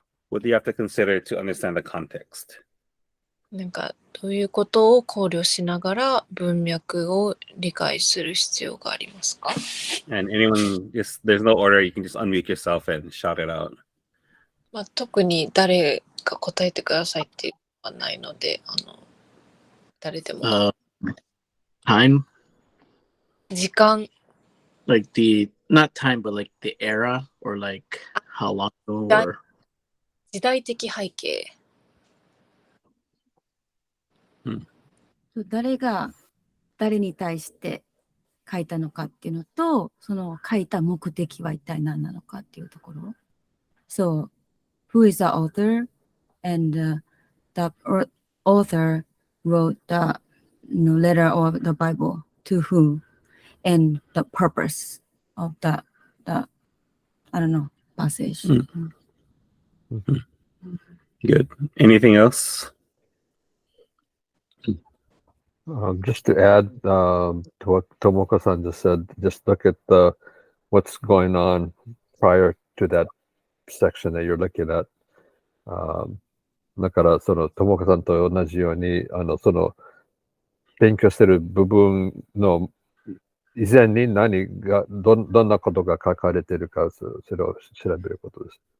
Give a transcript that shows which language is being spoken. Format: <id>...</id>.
<en>What do you have to consider to understand the context?</en> <ja>なんかどういうことを考慮しながら文脈を理解する必要がありますか？</ja> <en>And anyone, there's no order. You can just unmute yourself and shout it out.</en> <ja>特に誰か答えてくださいっていうのはないので、誰でも。</ja> <en>Time?</en> <ja>時間。</ja> <en>Like not time, but like the era, or like how long ago, or...</en> <ja>時代的背景。誰が誰に対して書いたのかっていうのと、その書いた目的は一体何なのかっていうところ。</ja> <en>So, who is the author? And the author wrote the letter of the Bible to whom? And the purpose of the passage. Good. Anything else? Just to add to what Tomoka-san just said, just look at what's going on prior to that section that you're looking at.</en> <ja>だからそのTomokaさんと同じようにその勉強してる部分の以前にどんなことが書かれているかそれを調べることです。</ja>